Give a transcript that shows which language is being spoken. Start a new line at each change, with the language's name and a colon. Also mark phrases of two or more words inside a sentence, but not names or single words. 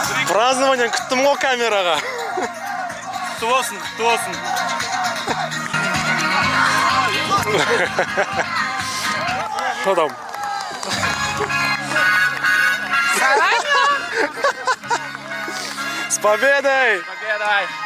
Kazakh: Празднование күттім ғой камераға. Құтты болсын, құтты болсын. Адам.
Russian: С победой! Победой!